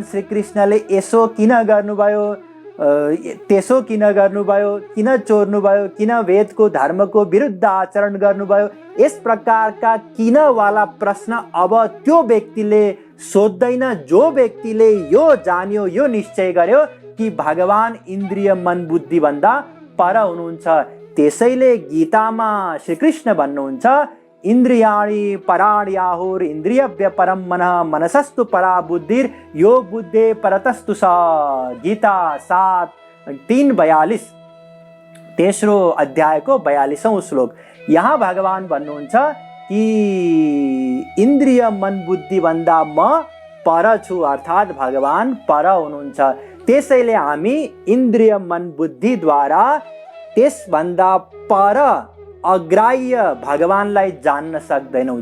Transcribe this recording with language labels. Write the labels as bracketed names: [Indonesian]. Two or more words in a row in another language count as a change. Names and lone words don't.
[Nepali] श्रीकृष्णले यसो किन गर्नुभयो, त्यसो किन गर्नुभयो, किन चोर्नुभयो, किन वेदको धर्मको विरुद्ध आचरण गर्नुभयो, यस प्रकारका किन वाला प्रश्न अब त्यो व्यक्तिले सोध्दैन जो व्यक्तिले यो जान्यो, यो निश्चय गर्यो कि भगवान इन्द्रिय मन बुद्धि भन्दा पर हुनुहुन्छ। त्यसैले गीतामा श्रीकृष्ण भन्नुहुन्छ [Sanskrit] इन्द्रियाणि पराण्याहुर इन्द्रियभ्य परम मनः मनसस्तु परा बुद्धिर यो बुद्धे परतस्तु स। [Nepali] गीता 7:3-42 तेस्रो अध्यायको 42औं श्लोक। यहाँ भगवान भन्नुहुन्छ कि इन्द्रिय मन बुद्धि भन्दा म पर छु, अर्थात् भगवान पर हुनुहुन्छ। त्यसैले हामी इन्द्रिय मन बुद्धिद्वारा त्यसभन्दा पर अग्राह्य भगवानलाई जान्न सक्दैनौँ।